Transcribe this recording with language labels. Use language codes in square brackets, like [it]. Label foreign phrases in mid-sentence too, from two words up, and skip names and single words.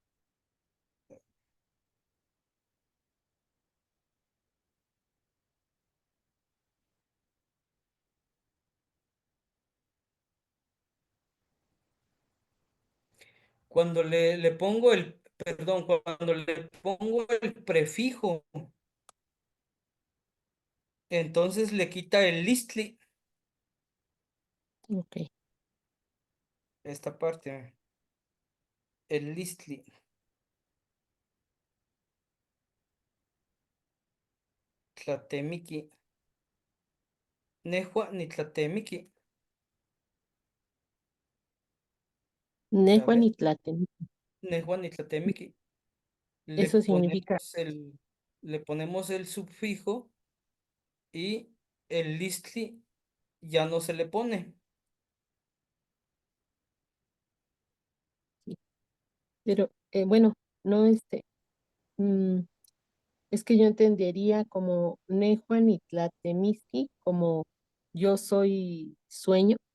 [es] Cuando le pongo perdón, cuando le pongo el prefijo, entonces le quita el listli, Ok. esta parte, el listli. [nah] Tlatemiki. Nehua ni tlatemiki. Nehua [es] ver. [nah] ni Tlatemiki. Nehua ni tlatemiki. [es] Eso significa, Le ponemos el sufijo y el listli ya no se le pone. pero bueno, no es que yo entendería como [nah] Nehua ni Tlatemiki, [es] como yo soy sueño.